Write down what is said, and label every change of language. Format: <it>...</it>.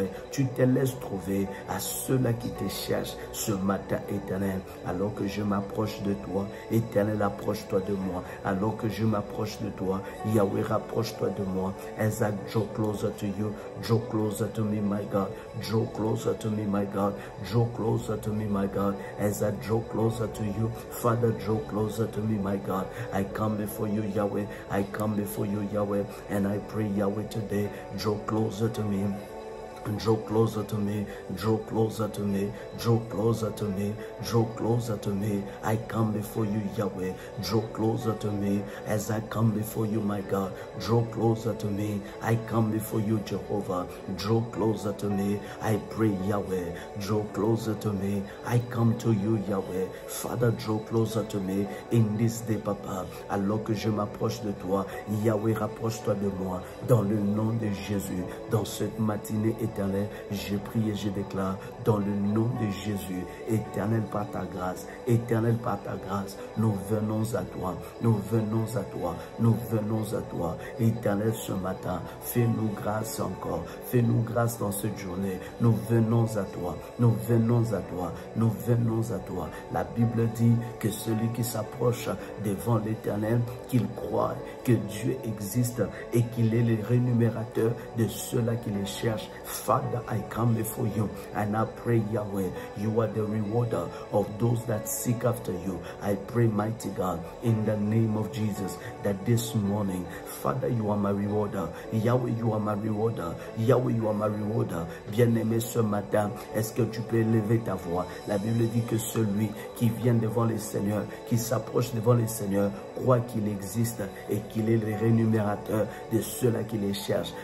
<fr>Tu te laisses trouver à ceux-là qui te cherchent ce matin, Éternel. Alors que je m'approche de toi, Éternel, approche-toi de moi. Alors que je m'approche de toi, Yahweh, rapproche-toi de moi.</fr> <en>As I draw closer to you, draw closer to me, my God. Draw closer to me, my God. Draw closer to me, my God. As I draw closer to you, Father, draw closer to me, my God. I come before you, Yahweh. I come before you, Yahweh. And I pray, Yahweh, today, draw closer to me. Draw closer to me, draw closer to me, draw closer to me, draw closer to me. I come before you, Yahweh. Draw closer to me as I come before you, my God. Draw closer to me. I come before you, Jehovah. Draw closer to me. I pray, Yahweh. Draw closer to me. I come to you, Yahweh. Father, draw closer to me in this day, Papa.</en> <fr>Alors que je m'approche de toi, Yahweh, rapproche-toi de moi. Dans le nom de Jésus, dans cette matinée éternelle, je prie et je déclare dans le nom de Jésus, Éternel par ta grâce, Éternel par ta grâce, nous venons à toi, nous venons à toi, nous venons à toi, Éternel ce matin, fais-nous grâce encore, fais-nous grâce dans cette journée, nous venons à toi, nous venons à toi, nous venons à toi. La Bible dit que celui qui s'approche devant l'Éternel, qu'il croit que Dieu existe et qu'il est le rémunérateur de ceux-là qui les cherchent.</fr> <en>Father, I come before you and I pray, Yahweh, you are the rewarder of those that seek after you. I pray, mighty God, in the name of Jesus, that this morning, Father, you are my rewarder. Yahweh, you are my rewarder. Yahweh, you are my rewarder.</en> <fr>Bien-aimé, ce matin, est-ce que tu peux élever ta voix? La Bible dit que celui qui vient devant le Seigneur, qui s'approche devant le Seigneur, croit qu'il existe et qu'il est le rémunérateur de ceux-là qui les cherchent.</fr>